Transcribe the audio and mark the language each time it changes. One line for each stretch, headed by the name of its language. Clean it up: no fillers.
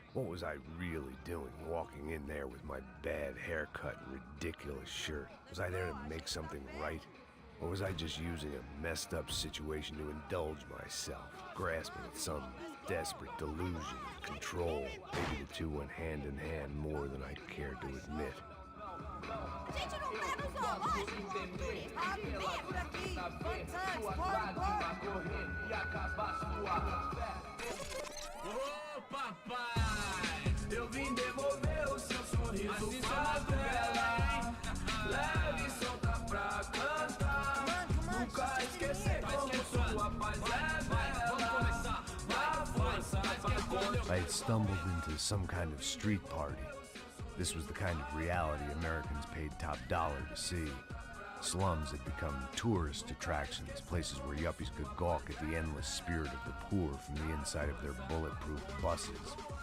English: What was I really doing, walking in there with my bad haircut and ridiculous shirt? Was I there to make something right? Or was I just using a messed up situation to indulge myself, grasping at some desperate delusion of control? Maybe the two went hand in hand more than I'd cared to admit.
Portuguese: Gente, não tá no zoológico. Ah, vem por aqui.
English: Fun times, party,
Portuguese: Ô papai, eu vim devolver o seu sorriso pra tela, hein? Leve e solta pra cantar. Nunca esquecer como sua paz é bela. Na força pra
English: I had stumbled into some kind of street party. This was the kind of reality Americans paid top dollar to see. Slums had become tourist attractions, places where yuppies could gawk at the endless spirit of the poor from the inside of their bulletproof buses.